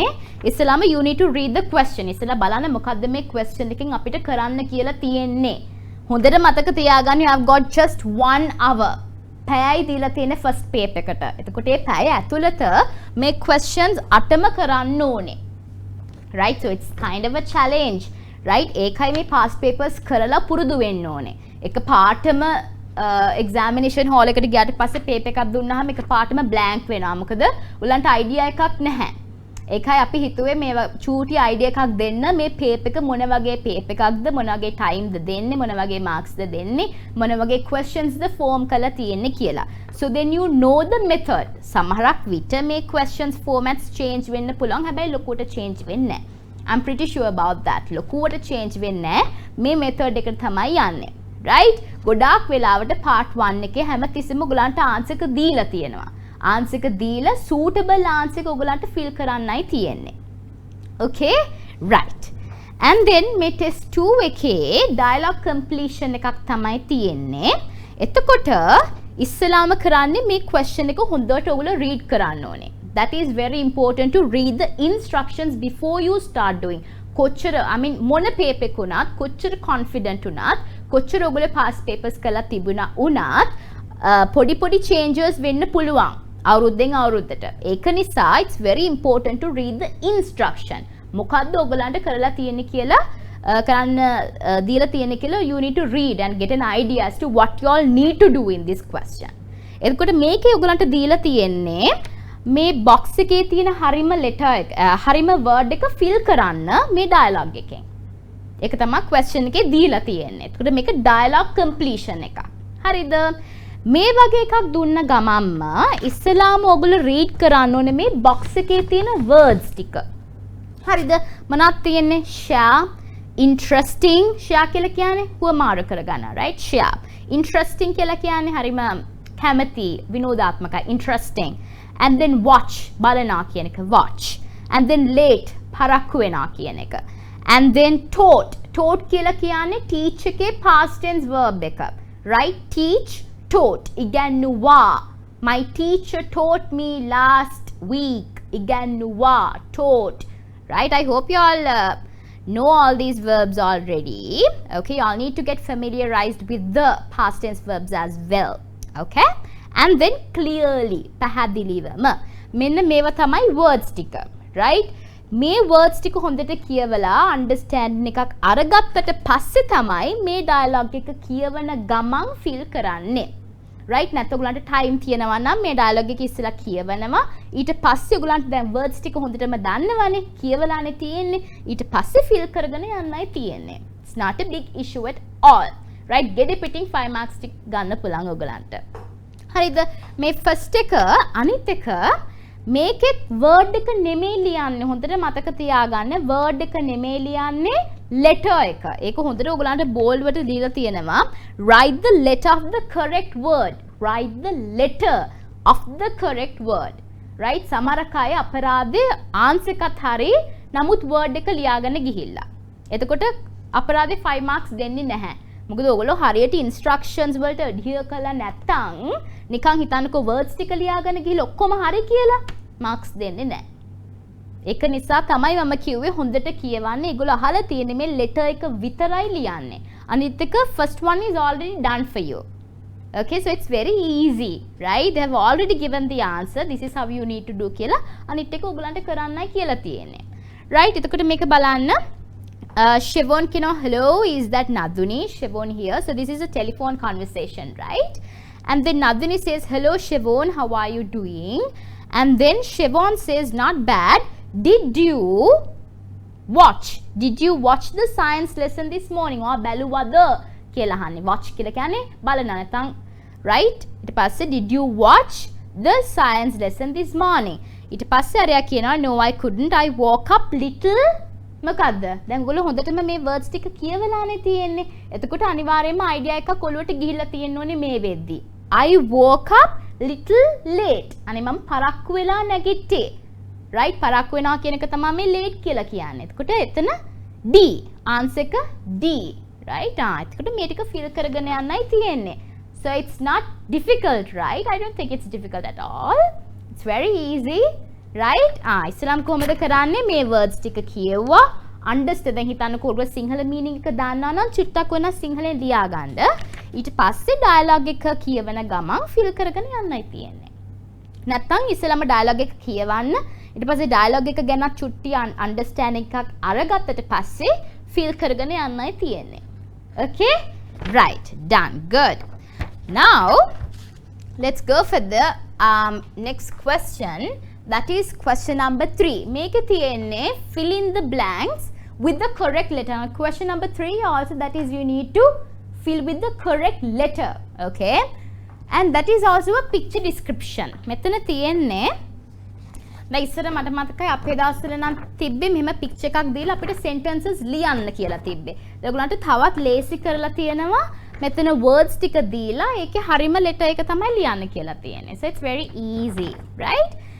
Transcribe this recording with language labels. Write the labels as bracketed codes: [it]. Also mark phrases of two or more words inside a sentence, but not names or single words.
[en] ඉස්සෙල්ලාම you need to read the question. [si] ඉස්සෙල්ලා බලන්න මොකද්ද මේ question එකෙන් අපිට කරන්න කියලා තියෙන්නේ. හොඳට මතක තියාගන්න [en] you have got just 1 hour. [si] පැයයි දීලා තියෙන [en] first paper [si] එකට. එතකොට මේ පැය ඇතුළත මේ questions 8ම කරන්න ඕනේ. [en] right so it's kind of a challenge. [si] right ඒකයි මේ [en] past papers [si] කරලා පුරුදු වෙන්න ඕනේ. එක පාටම [en] examination hall [si] එකට ගියාට පස්සේ paper එකක් දුන්නාම එක පාටම blank වෙනවා. මොකද උලන්ට idea එකක් නැහැ. ඒකයි අපි හිතුවේ මේ චූටි idea එකක් දෙන්න මේ paper එක මොන වගේ paper එකක්ද, මොන වගේ time ද දෙන්නේ, මොන වගේ marks ද දෙන්නේ, මොන වගේ questions ද form කරලා තියෙන්නේ කියලා. [en] so then you know the method. [si] සමහරක් විට මේ [en] questions formats change [si] වෙන්න පුළුවන්. හැබැයි ලොකුවට change වෙන්නේ නැහැ. [en] I'm pretty sure about that. [si] ලොකුවට change වෙන්නේ නැහැ. මේ method එකට තමයි යන්නේ. right ගොඩාක් වෙලාවට part 1 එකේ හැමතිස්සෙම ඔයගලන්ට answer එක දීලා තියෙනවා. answer එක දීලා [en] suitable answer [si] එක ඔයගලන්ට fill කරන්නයි තියෙන්නේ. [en] okay right and then මේ test 2 එකේ dialogue completion [si] එකක් තමයි තියෙන්නේ. එතකොට ඉස්සලාම කරන්නේ මේ question එක හොඳට ඔයගොල්ලෝ read කරන්න ඕනේ. [en] that is very important to read the instructions before you start doing. [si] කොච්චර මොන paper එක උනත්, කොච්චර confident උනත්, කොච්චර ඔයගොල්ලෝ [en] past papers [si] කරලා තිබුණා උනත් පොඩි changes වෙන්න පුළුවන් අවුරුද්දෙන් අවුරුද්දට. ඒක නිසා [en] it's very important to read the instruction. [si] මොකද්ද ඔයගලන්ට කරලා තියෙන්නේ කියලා කරන්න දීලා තියෙන්නේ කියලා [en] you need to read and get an idea as to what you all need to do in this question. [si] එතකොට මේකේ ඔයගලන්ට දීලා තියෙන්නේ මේ box එකේ තියෙන හරිම letter එක හරිම word එක fill කරන්න මේ dialogue එකෙන්. ඒක තමයි question එකේ දීලා තියෙන්නේ. එතකොට මේක [en] dialogue completion [si] එකක්. හරිද? මේ වගේ එකක් දුන්න ගමන්ම ඉස්සලාම ඔයගොල්ලෝ read කරන්න ඕනේ මේ box එකේ තියෙන words ටික. හරිද? මොනවද තියෙන්නේ? [en] share, interesting, share [si] කියලා කියන්නේ හුවමාරු කරගන්න, right? share. interesting කියලා කියන්නේ හරිම කැමති, විනෝදාත්මකයි, [en] interesting. and then watch, [si] බලනවා කියන එක [en] watch. and then late, [si] පරක්කු වෙනවා කියන එක. [en] and then taught, taught [si] කියලා කියන්නේ [en] teach එකේ past tense verb එක. right? teach, taught, ඉගැන්නුවා. my teacher taught me last week. ඉගැන්නුවා, taught. right? I hope you all know all these verbs already. okay, you all need to get familiarized with the past tense verbs as well. okay, and then clearly [si] පැහැදිලිවම මෙන්න මේවා තමයි words ටික right මේ words ටික හොඳට කියවලා understanding එකක් අරගත්තට පස්සේ තමයි මේ dialogue එක කියවන ගමන් feel කරන්නේ right නැත්නම් ඔයගලන්ට time තියෙනවා නම් මේ dialogue එක ඉස්සෙල්ලා කියවනවා ඊට පස්සේ ඔයගලන්ට දැන් words ටික හොඳටම දන්නවනේ කියවලානේ තියෙන්නේ ඊට පස්සේ feel කරගෙන යන්නයි තියෙන්නේ [en] it's not a big issue at all right [si] gedepitting 5 marks ටික ගන්න පුළුවන් ඔයගලන්ට හරිද මේ first එක අනිත් එක මේකෙත් word එක නෙමෙයි ලියන්නේ හොඳට මතක තියාගන්න word එක නෙමෙයි ලියන්නේ letter එක ඒක හොඳට ඔයගලන්ට bold වලට දීලා තියෙනවා [en] write the letter of the correct word write the letter of the correct word right [si] සමහර අය අපරාධේ answer එකත් හරි නමුත් word එක ලියාගෙන ගිහිල්ලා එතකොට අපරාධේ 5 marks දෙන්නේ නැහැ මොකද ඔයගොල්ලෝ හරියට instructions වලට adhere කරලා නැත්තම් නිකන් හිතන්නකෝ words ටික ලියාගෙන ගිහලා ඔක්කොම හරි කියලා marks දෙන්නේ නැහැ ඒක නිසා තමයි මම කිව්වේ හොඳට කියවන්න ඒගොල්ලෝ අහලා තියෙන්නේ මේ letter එක විතරයි ලියන්නේ අනිත් එක [en] first one is already done for you okay so it's very easy right they have already given the answer this is how you need to do [si] කියලා අනිත් එක ඔයගලන්ට කරන්නයි කියලා තියෙන්නේ right එතකොට මේක බලන්න Siobhan Kino, [en] hello, is that Naduni? Siobhan here. So this is a telephone conversation, right? And then Naduni says, hello Siobhan, how are you doing? And then Siobhan says, not bad. Did you watch the science lesson this morning? [si] Or baluwada කියලා අහන්නේ. watch කියලා කියන්නේ බලන්න නැත්නම් right? ඊට පස්සේ [en] did you watch the science lesson this morning? [si] ඊට පස්සේ අරයා කියනවා [en] no I couldn't. I woke up little [si] මොකද්ද දැන් ඔයගොල්ලෝ හොඳටම මේ words ටික කියවලානේ තියෙන්නේ එතකොට අනිවාර්යයෙන්ම idea එකක් ඔළුවට ගිහිල්ලා තියෙන්න ඕනේ මේ වෙද්දි [en] I woke up little late [si] අනේ මම පරක්කු වෙලා නැගිට්ටේ right පරක්කු වෙනවා කියන එක තමයි මේ late කියලා කියන්නේ එතකොට එතන D answer එක D right එතකොට මේ ටික fill කරගෙන යන්නයි තියෙන්නේ [en] so it's not difficult right I don't think it's difficult at all it's very easy right [si] ඉස්ලාම් කොහොමද කරන්නේ මේ words ටික කියවුවා understand දැන් හිතන්නකෝ ඔයගොල්ලෝ සිංහල meaning එක දාන්නා නම් චුට්ටක් වෙන සිංහලෙන් ලියා ගන්න ඊට පස්සේ dialogue එක කියවන ගමන් fill කරගෙන යන්නයි තියෙන්නේ නැත්නම් ඉස්සෙල්ලාම dialogue එක කියවන්න ඊට පස්සේ dialogue එක ගැන චුට්ටි understanding එකක් අරගත්තට පස්සේ fill කරගෙන යන්නයි තියෙන්නේ [en] okay right done good now let's go for the next question that is question number 3 make it fill in the blanks with the correct letter now, question number 3 also that is you need to fill with the correct letter okay and that is also a picture description [si] මෙතන තියෙන්නේ දැන් ඉස්සර මට මතකයි අපේ දවස්වල නම් තිබ්බේ මෙහෙම picture එකක් දීලා අපිට sentences ලියන්න කියලා තිබ්බේ ඒගොල්ලන්ට තවත් ලේසි කරලා තියෙනවා මෙතන words ටික දීලා ඒකේ හරිම letter එක තමයි ලියන්න කියලා තියෙන්නේ [en] so it's very easy right